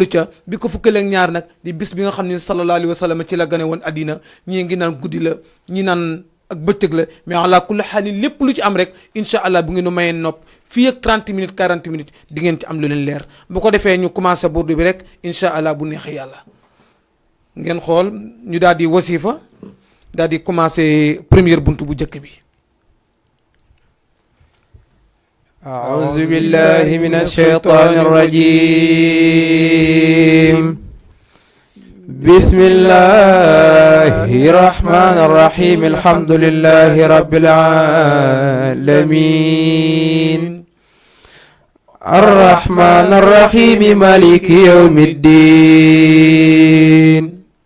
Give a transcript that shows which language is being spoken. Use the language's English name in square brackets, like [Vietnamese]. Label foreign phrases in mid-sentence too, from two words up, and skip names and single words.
[Wolof] ca bi ko fukkeel ak ñaar nag di bis bi nga xam ne [Arabic] صلى الله عليه وسلم [Wolof] ci la gane woon addina ñii ngi naan guddi la ñi naan ak bëccëg la mais [Arabic] على كل حال [Wolof] lépp lu ci am rek [Arabic] إن شاء الله [Wolof] bu ngeen nu mayee nopp fii ak 30 minutes 40 minutes di ngeen ci am lu leen leer bu ko defee ñu commencé burdu bi rek [Arabic] إن شاء الله [Wolof] bu neexee yàlla ngeen xool ñu daal di wasifa daal di commencé première buntu bu njëkk bi. [Arabic] أعوذ بالله من الشيطان الرجيم بسم الله الرحمن الرحيم الحمد لله رب العالمين الرحمن الرحيم مالك يوم الدين